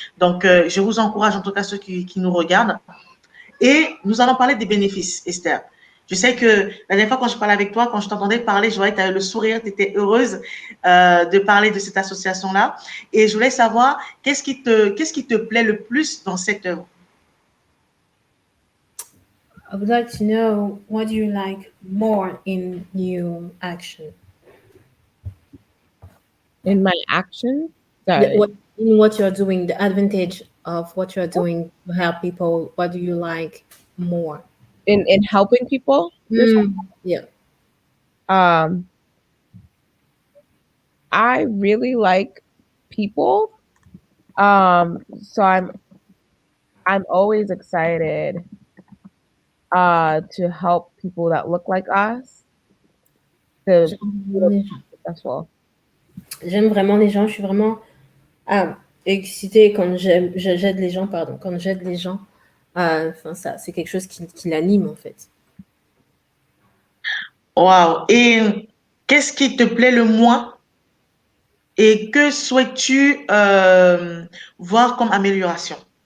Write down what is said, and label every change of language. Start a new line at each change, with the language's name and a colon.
French: Donc je vous encourage, en tout cas ceux qui nous regardent, et nous allons parler des bénéfices, Esther. Je sais que la dernière fois quand je parlais avec toi, quand je t'entendais parler, je voyais que tu avais le sourire, tu étais heureuse de parler de cette association-là. Et je voulais savoir, qu'est-ce qui te plaît le plus dans cette œuvre?
English: I would like to know, what do you like more in your action? In my action? In what you're doing, the advantage of what you're doing to help people, what do you like more? In helping people? Yeah. I really like people. So I'm always excited to help people that look like us to be successful.
French: J'aime vraiment les gens, je suis vraiment excitée quand j'aide les gens, quand j'aide les gens. Ça, c'est quelque chose qui l'anime en fait. Waouh! Et qu'est-ce qui te plaît le moins et que souhaites-tu voir comme amélioration?